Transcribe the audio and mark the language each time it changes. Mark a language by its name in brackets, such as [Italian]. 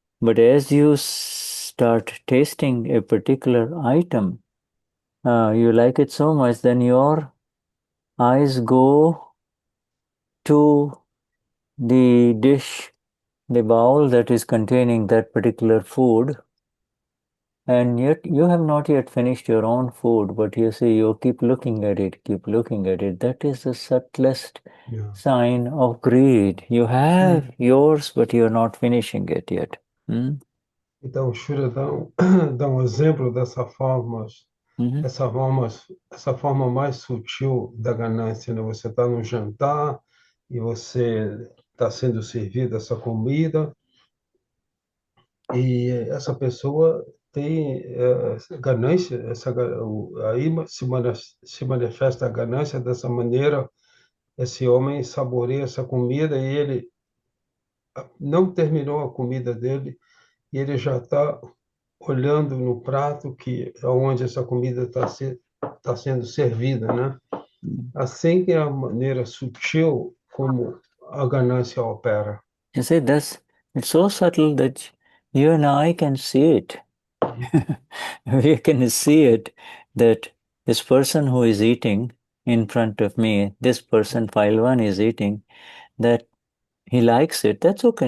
[English] But as you start tasting a particular item, you like it so much, then your eyes go to the dish, the bowl that is containing that particular food, and yet you have not yet finished your own food, but you see, you keep looking at it, keep looking at it. That is the subtlest sign of greed. You have yours, but you're not finishing it yet. [Portuguese] Então, o Shura dá um exemplo dessa forma, Mhm. essa forma mais sutil da ganância, né? Você está no jantar e você está sendo servido essa comida e essa pessoa tem ganância, aí se manifesta a ganância dessa maneira. Esse homem saboreia essa comida e ele não terminou a comida dele e ele já está olhando no prato que onde essa comida tá sendo servida, né? Assim que é a maneira sutil como a ganância opera. [English] You see, it's so subtle that you and I can see it. We can see it that this person who is eating in front of me, this person, file one, is eating, that he likes it. That's okay.